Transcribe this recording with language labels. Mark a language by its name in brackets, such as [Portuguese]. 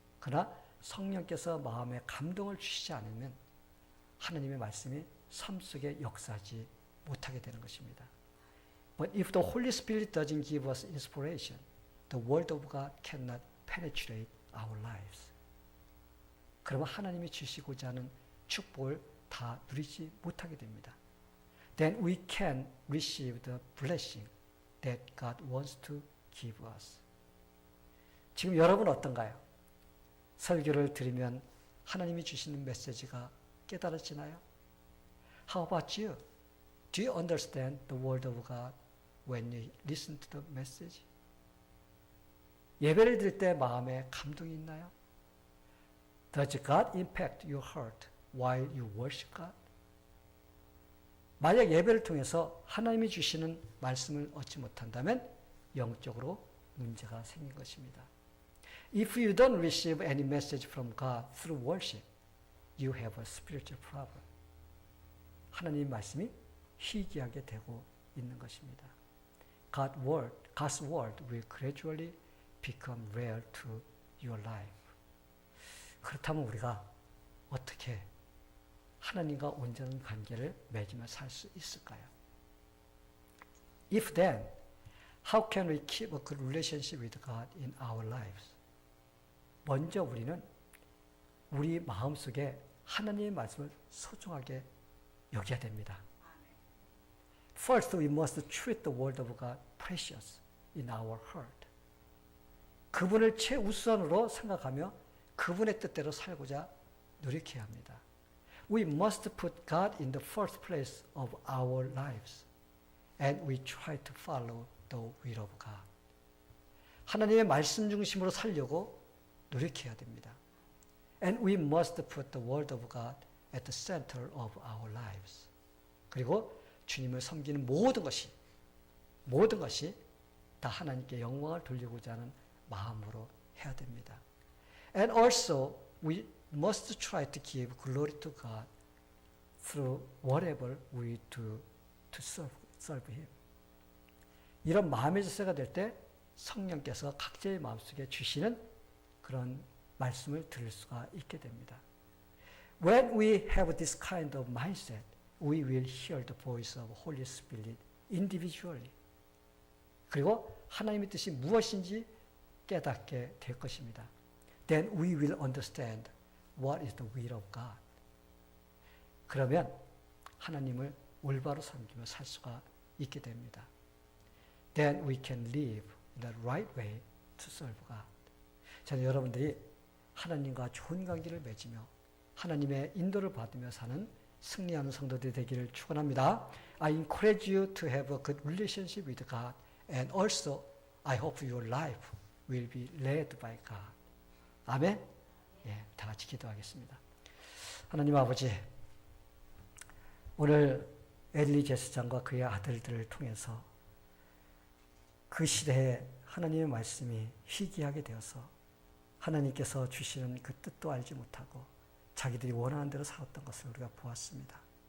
[Korean] 그러나 성령께서 마음에 감동을 주시지 않으면 하나님의 말씀이 삶 속에 역사하지 못하게 되는 것입니다. [English] But if the Holy Spirit doesn't give us inspiration, the Word of God cannot penetrate our lives. [Korean] 그러면 하나님이 주시고자 하는 축복을 다 누리지 못하게 됩니다. [English] Then we can receive the blessing that God wants to give us. [Korean] 지금 여러분 어떤가요? 설교를 들으면 하나님이 주시는 메시지가 깨달아지나요? [English] How about you? Do you understand the word of God when you listen to the message? [Korean] 예배를 드릴 때 마음에 감동이 있나요? [English] Does God impact your heart while you worship God? [Korean] 만약 예배를 통해서 하나님이 주시는 말씀을 얻지 못한다면 영적으로 문제가 생긴 것입니다. [English] If you don't receive any message from God through worship, you have a spiritual problem. [Korean] 하나님 말씀이 희귀하게 되고 있는 것입니다. [English] God's word will gradually become rare to your life. [Korean] 그렇다면 우리가 어떻게 하나님과 온전한 관계를 맺으며 살 수 있을까요? [English] If then, how can we keep a good relationship with God in our lives? [Korean] 먼저 우리는 우리 마음속에 하나님의 말씀을 소중하게 여겨야 됩니다. [English] First, we must treat the word of God precious in our heart. [Korean] 그분을 최우선으로 생각하며 그분의 뜻대로 살고자 노력해야 합니다. [English] We must put God in the first place of our lives, and we try to follow the will of God. [Korean] 하나님의 말씀 중심으로 살려고 노력해야 됩니다. [English] And we must put the word of God at the center of our lives. [Korean] 그리고 주님을 섬기는 모든 것이 다 하나님께 영광을 돌리고자 하는 마음으로 해야 됩니다. [English] And also we must try to give glory to God through whatever we do to serve Him. [Korean] 이런 마음의 자세가 될 때 성령께서 각자의 마음속에 주시는 그런 말씀을 들을 수가 있게 됩니다. [English] When we have this kind of mindset, we will hear the voice of Holy Spirit individually. [Korean] 그리고 하나님의 뜻이 무엇인지 깨닫게 될 것입니다. [English] Then we will understand what is the will of God. [Korean] 그러면 하나님을 올바로 섬기며 살 수가 있게 됩니다. [English] Then we can live in the right way to serve God. [Korean] 저는 여러분들이 하나님과 좋은 관계를 맺으며 하나님의 인도를 받으며 사는 승리하는 성도들이 되기를 축원합니다. [English] I encourage you to have a good relationship with God, and also I hope your life will be led by God. [Korean] 아멘. 예, 다 같이 기도하겠습니다. 하나님 아버지, 오늘 엘리 제사장과 그의 아들들을 통해서 그 시대에 하나님의 말씀이 희귀하게 되어서 하나님께서 주시는 그 뜻도 알지 못하고 자기들이 원하는 대로 살았던 것을 우리가 보았습니다.